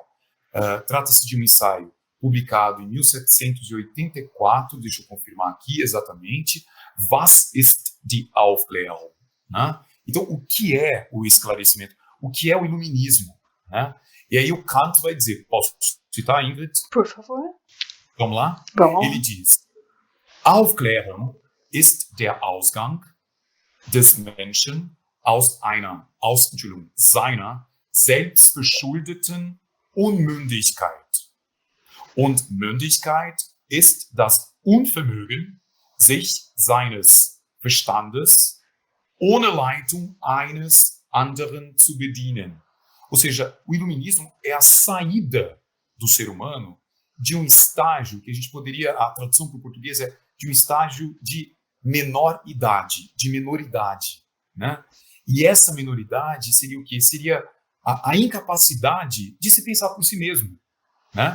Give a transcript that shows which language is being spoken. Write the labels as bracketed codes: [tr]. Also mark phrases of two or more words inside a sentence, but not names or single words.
[pt] Trata-se de um ensaio publicado em 1784, deixa eu confirmar aqui exatamente, [de] Was ist die Aufklärung? [pt] Né? Então, o que é o esclarecimento? O que é o iluminismo? Né? E aí o Kant vai dizer, posso citar, Ingrid? Por favor. Vamos lá? Vamos. Ele diz, [de] Aufklärung ist der Ausgang des Menschen aus seiner selbstbeschuldeten Unmündigkeit. Und Mündigkeit ist das Unvermögen, sich seines Verstandes ohne Leitung eines anderen zu bedienen. [pt] Ou seja, o iluminismo é a saída do ser humano de um estágio que a gente poderia, a tradução para o português é de um estágio de menor idade, de minoridade, né? E essa minoridade seria o quê? Seria a incapacidade de se pensar por si mesmo, né?